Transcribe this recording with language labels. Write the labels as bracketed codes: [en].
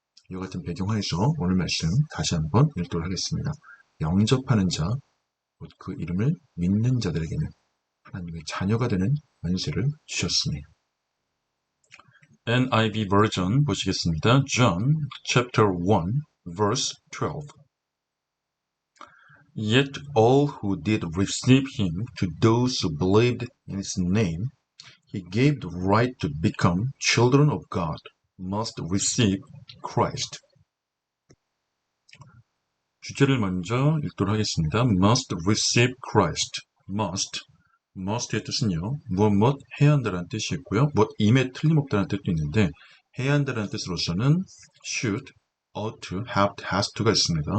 [ko] 이와 같은 배경하에서 오늘 말씀 다시 한번 읽도록 하겠습니다. 영접하는 자, 곧 그 이름을 믿는 자들에게는 하나님의 자녀가 되는 권세를 주셨으니. NIV 버전 보시겠습니다. [en] John chapter 1 verse 12. Yet all who did receive him, to those who believed in his name, he gave the right to become children of God, must receive Christ. [ko] 주제를 먼저 읽도록 하겠습니다. [en] Must receive Christ. [ko] must의 뜻은요, 무엇 해야 한다는 뜻이 있고요. 임에 틀림없다는 뜻도 있는데, 해야 한다는 뜻으로서는 [en] should, ought to, have to, has to [ko] 가 있습니다.